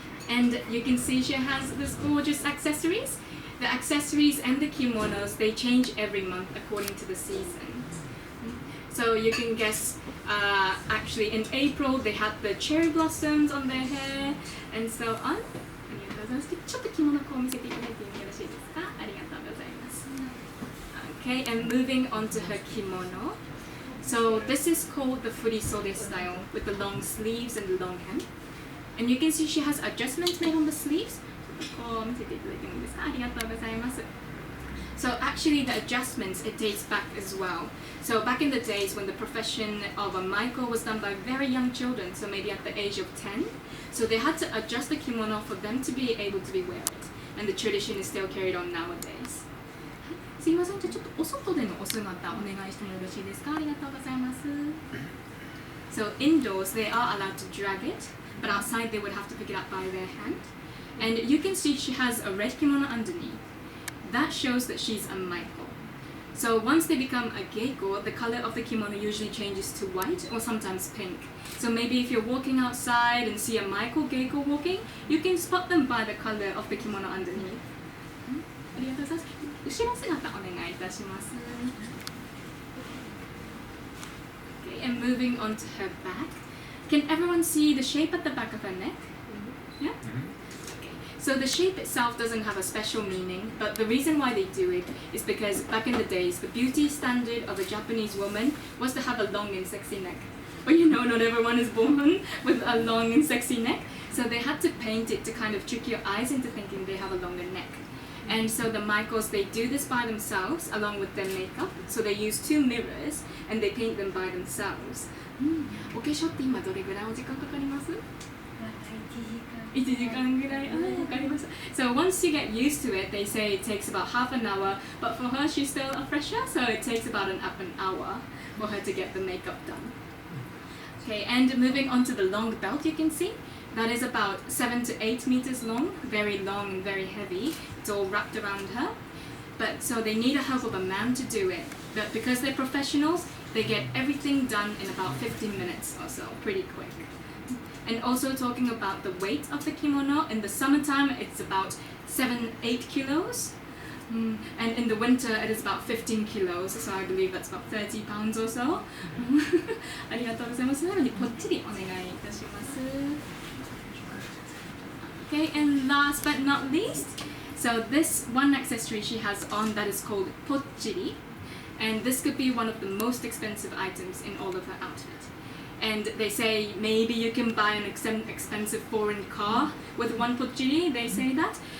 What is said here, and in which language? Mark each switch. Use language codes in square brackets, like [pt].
[en] And you can see she has this gorgeous accessories. The accessories and the kimonos, they change every month according to the season. So you can guess, actually in April they had the cherry blossoms on their hair and so on. [ja] ちょっと着物を見せていただいてよろしいですか?ありがとうございます. [en] Okay, and moving on to her kimono. So this is called the furisode style with the long sleeves and the long hem. And you can see she has adjustments made on the sleeves. [ja] こう見せていただいてもいいですか? ありがとうございます. [en] So actually the adjustments, it dates back as well. So back in the days when the profession of a Michael was done by very young children, so maybe at the age of 10, so they had to adjust the kimono for them to be able to be wear it. And the tradition is still carried on nowadays. [ja] すいません、じゃあちょっとお外でのお姿お願いしてもよろしいですか? ありがとうございます. [en] So indoors they are allowed to drag it, but outside they would have to pick it up by their hand. And you can see she has a red kimono underneath. That shows that she's a Michael. So once they become a geiko, the color of the kimono usually changes to white or sometimes pink. So maybe if you're walking outside and see a Michael geiko walking, you can spot them by the color of the kimono underneath. [ja] ありがとうございます。後ろ姿お願いいたします。 [en] Okay, and moving on to her back. Can everyone see the shape at the back of her neck? Yeah? So the shape itself doesn't have a special meaning, but the reason why they do it is because back in the days, the beauty standard of a Japanese woman was to have a long and sexy neck. But not everyone is born with a long and sexy neck, so they had to paint it to kind of trick your eyes into thinking they have a longer neck. And so the Michaels, they do this by themselves along with their makeup, so they use 2 mirrors and they paint them by themselves. [ja] お化粧って今どれぐらいお時間かかります? 1時間ぐらい。わかりました。 [en] So once you get used to it, they say it takes about half an hour, but for her, she's still a fresher, so it takes about an hour for her to get the makeup done. Okay, and moving on to the long belt, you can see that is about 7 to 8 meters long, very long and very heavy. It's all wrapped around her. But so they need the help of a man to do it. But because they're professionals, they get everything done in about 15 minutes or so, pretty quick. And also talking about the weight of the kimono, in the summertime it's about 7-8 kilos. And in the winter it is about 15 kilos, so I believe that's about 30 pounds or so. [ja] ありがとうございます。なのでぽっちりお願いいたします。 [en] Okay, and last but not least, so this one accessory she has on that is called pochiri. and this could be one of the most expensive items in all of her outfit. And they say maybe you can buy an expensive foreign car with one pochiri, they say that.